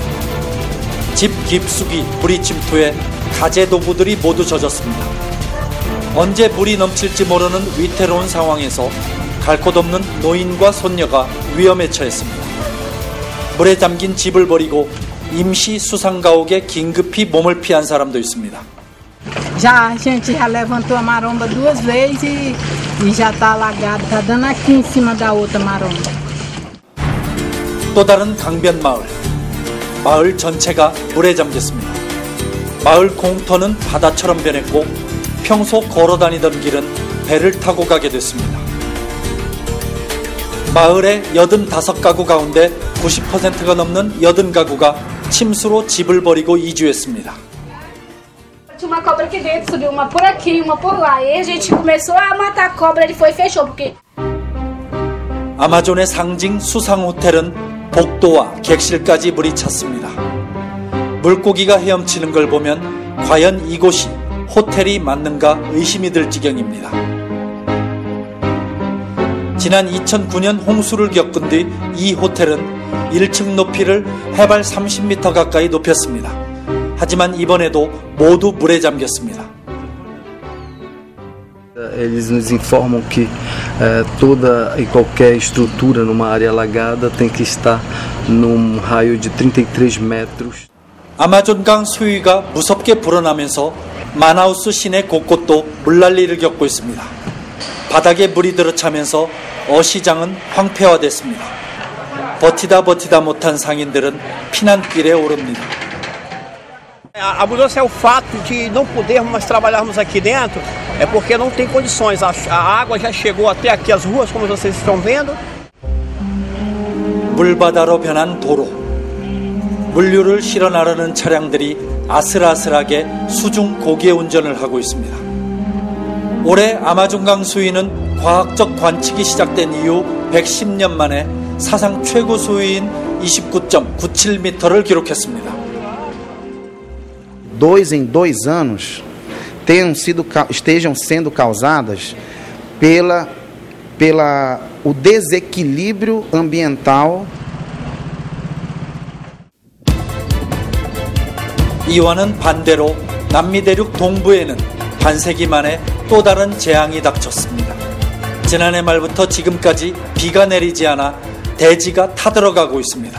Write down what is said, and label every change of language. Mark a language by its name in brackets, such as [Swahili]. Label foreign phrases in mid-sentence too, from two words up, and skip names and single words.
[Korean] 집 깊숙이 불이 침투해 가재 도구들이 모두 젖었습니다. 언제 물이 넘칠지 모르는 위태로운 상황에서 갈 곳 없는 노인과 손녀가 위험에 처했습니다. 물에 잠긴 집을 버리고 임시 수상가옥에 긴급히 몸을 피한 사람도 있습니다. [Portuguese] Já a gente já levantou a maromba 2 vezes e já está alagado, está dando aqui em cima da outra maromba. [Korean] 또 다른 강변 마을. 마을 전체가 물에 잠겼습니다. 마을 공터는 바다처럼 변했고 평소 걸어다니던 길은 배를 타고 가게 됐습니다. 마을의 85가구 가운데 90%가 넘는 80가구가 침수로 집을 버리고 이주했습니다. [Portuguese] Tinha uma cobra aqui dentro, subiu uma por aqui, uma por lá. E a gente começou a matar a cobra, ele foi e fechou porque [Korean] 아마존의 상징 수상 호텔은 복도와 객실까지 물이 찼습니다. 물고기가 헤엄치는 걸 보면 과연 이곳이 호텔이 맞는가 의심이 들 지경입니다. 지난 2009년 홍수를 겪은 뒤 이 호텔은 1층 높이를 해발 30m 가까이 높였습니다. 하지만 이번에도 모두 물에 잠겼습니다. [Portuguese] Eles nos informam que toda e qualquer estrutura numa área alagada tem que estar num raio de 33 metros. [Korean] 아마존강 수위가 무섭게 불어나면서 마나우스 시내 곳곳도 물난리를 겪고 있습니다. 바닥에 물이 들어차면서 어시장은 황폐화됐습니다. 버티다 못한 상인들은 피난길에 오릅니다. [Portuguese] A mudança é o fato de não podermos mais trabalharmos aqui dentro, é porque não tem condições. A água já chegou até aqui as ruas, como vocês estão vendo. [Korean] 물바다로 변한 도로. 물류를 실어 나르는 차량들이 아슬아슬하게 수중 고개 운전을 하고 있습니다. 올해 아마존강 수위는 과학적 관측이 시작된 이후 110년 만에 사상 최고 수위인 29.97m를 기록했습니다. [Portuguese] 2 em 2 anos estejam sendo causadas o desequilíbrio ambiental. [Korean] 이와는 반대로 남미 대륙 동부에는 반세기 만에 또 다른 재앙이 닥쳤습니다. 지난해 말부터 지금까지 비가 내리지 않아 대지가 타들어가고 있습니다.